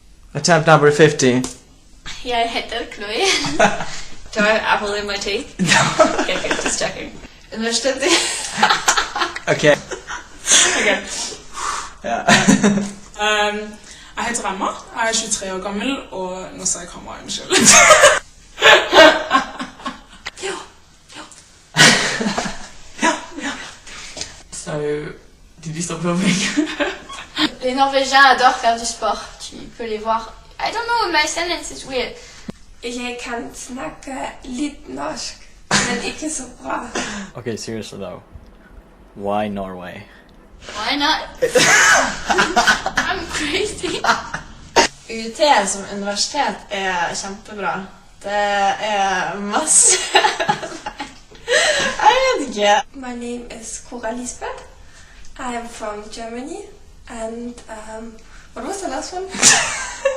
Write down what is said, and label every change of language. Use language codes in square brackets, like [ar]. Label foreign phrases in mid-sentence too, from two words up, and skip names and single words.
[en] Attempt number 50. [no] Jeg heter Chloe. [en] Do I have apple in my teeth? No. Okay, good, just checking. [no] Universitet. [en] Okay. Okay. [no] Ja. Jeg heter Emma, jeg er 23 år gammel, og nå sa jeg kamera, unnskyld. [en] So, did you stop filming? [fr] Les Norvégiens adorent faire du sport. Tu peux les voir. [en] I don't know, my sentence is weird. [no] Jeg kan snakke litt norsk, men ikke så bra. [en] Okay, seriously though. Why Norway? Why not? I'm crazy. [no] UT som universitet kjempebra. Det masse... Jeg vet ikke. [en] My name is Cora Lisbeth. I am from Germany, and what was the last one?